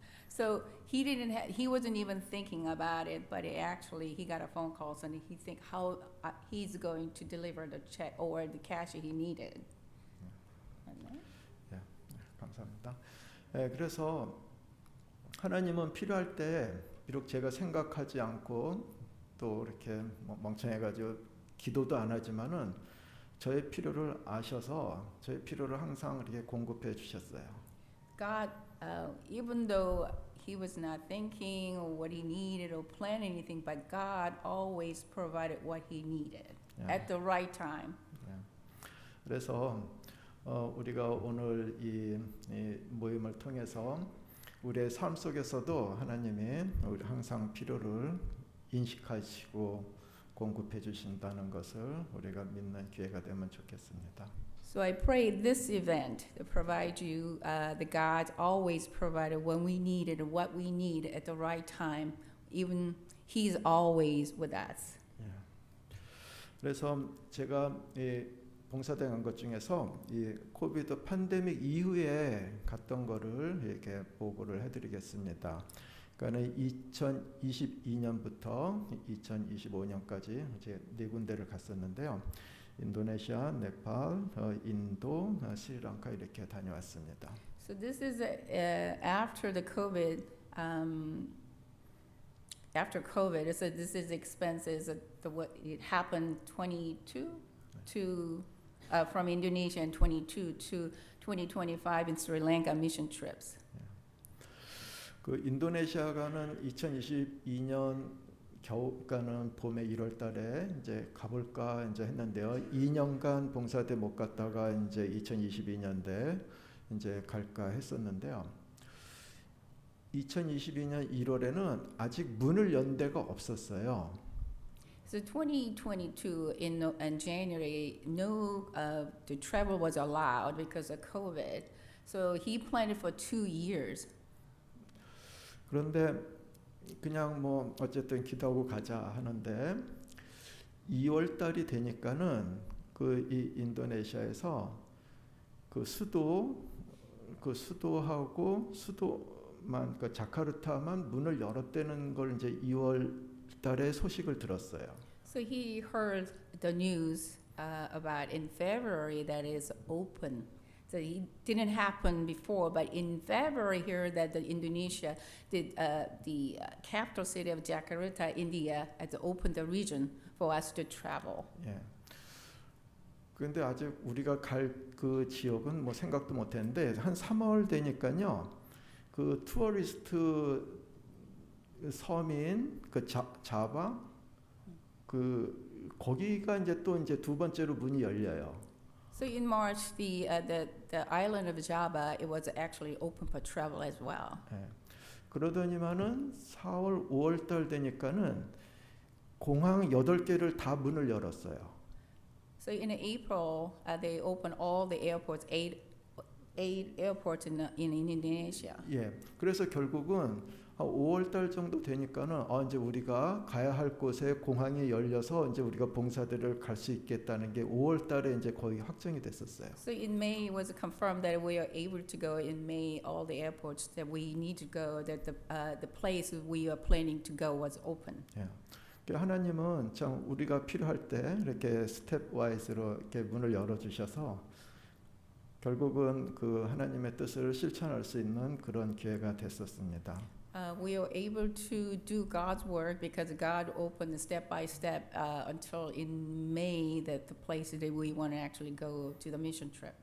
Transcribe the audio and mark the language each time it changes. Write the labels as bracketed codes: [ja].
[en] So he wasn't even thinking about it, but he got a phone call and he think how he's going to deliver the check or the cash he needed. [ko] 예, 감사합니다. 예, 그래서 하나님은 필요할 때 비록 제가 생각하지 않고 또 이렇게 멍청해가지고 기도도 안 하지만은 저의 필요를 아셔서 저의 필요를 항상 이렇게 공급해 주셨어요. [en] God, even though he was not thinking or what he needed or planning anything, but God always provided what he needed at the right time. [ko] 예. 그래서 우리가 오늘 이 모임을 통해서 우리의 삶 속에서도 하나님이 우리 항상 필요를 인식하시고 공급해 주신다는 것을 우리가 믿는 기회가 되면 좋겠습니다. [en] So I pray this event to provide you the God always provided when we need it and what we need at the right time. Even He's always with us. [ko] 예. 그래서 제가 이 봉사대 간 것 중에서 이 코비드 팬데믹 이후에 갔던 거를 이렇게 보고를 해드리겠습니다. 그러니까 2022년부터 2025년까지 이제 네 군데를 갔었는데요. 인도네시아, 네팔, 인도, 스리랑카 이렇게 다녀왔습니다. [en] So this is after the COVID. After COVID, so this is expenses. What it happened 22 to from Indonesia in 22 to 2025 in Sri Lanka mission trips. [ko] 그 인도네시아가는 2022년 겨울가는 봄에 1월달에 이제 가볼까 이제 했는데요. 2년간 봉사대 못 갔다가 이제 2022년대 이제 갈까 했었는데요. 2022년 1월에는 아직 문을 연 데가 없었어요. [en] So 2022 in January, no the travel was allowed because of COVID. So he planned it for 2 years. [ko] 그런데 그냥 뭐 어쨌든 기도하고 가자 하는데 2월 달이 되니까는 그 이 인도네시아에서 그 수도하고 수도만 그 자카르타만 문을 열었다는 걸 이제 2월 달에 소식을 들었어요. [en] So he heard the news about in February that is open. So it didn't happen before, but in February here that the Indonesia, the capital city of Jakarta, India, has opened the region for us to travel. [ko] 예. 그런데 아직 우리가 갈 그 지역은 뭐 생각도 못했는데 한 3월 되니까요, 그 투어리스트 서민 그 자바 그 거기가 이제 또 이제 두 번째로 문이 열려요. [en] So in March, the island of Java, it was actually open for travel as well. [ko] 예. 그러더니만은 4월, 5월 달 되니까는 공항 8개를 다 문을 열었어요. [en] So in April, they opened all the airports, eight airports in Indonesia. [ko] 예. 그래서 결국은 한 5월 달 정도 되니까는 이제 우리가 가야 할 곳에 공항이 열려서 이제 우리가 봉사들을 갈 수 있겠다는 게 5월 달에 이제 거의 확정이 됐었어요. [en] So in May, it was confirmed that we are able to go in May, all the airports that we need to go, that the place we are planning to go was open. [ko] 예. 그러니까 하나님은 참 우리가 필요할 때 이렇게 스텝 와이즈로 이렇게 문을 열어 주셔서 결국은 그 하나님의 뜻을 실천할 수 있는 그런 기회가 됐었습니다. [en] We are able to do God's work because God opened step by step until in May that the places that we want to actually go to the mission trip.